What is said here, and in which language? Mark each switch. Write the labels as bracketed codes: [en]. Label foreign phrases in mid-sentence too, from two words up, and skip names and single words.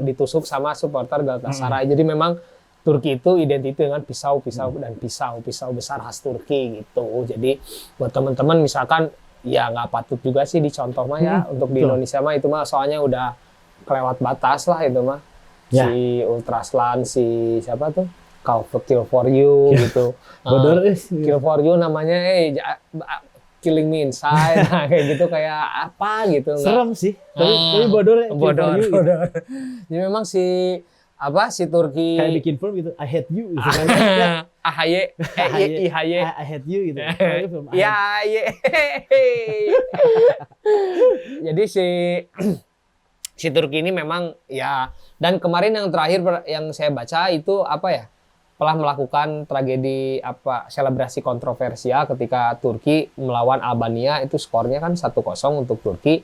[id] ditusuk sama supporter Galatasaray. Jadi memang Turki itu identik dengan pisau besar khas Turki gitu. Jadi buat teman-teman misalkan ya nggak patut juga sih dicontoh mah ya untuk di Indonesia mah itu mah soalnya udah kelewat batas lah itu mah. Si Ultraslan, si siapa tuh? Kill for You gitu. Kill for You namanya Killing Me Inside kayak gitu kayak apa gitu. Serem sih. Tapi bodor. Jadi memang si Turki kayak bikin film gitu. [en] I hate you [id] gitu kan. [en] I hate you gitu. [id] Jadi si Turki ini memang ya, dan kemarin yang terakhir yang saya baca itu telah melakukan tragedi selebrasi kontroversial ketika Turki melawan Albania, itu skornya kan 1-0 untuk Turki.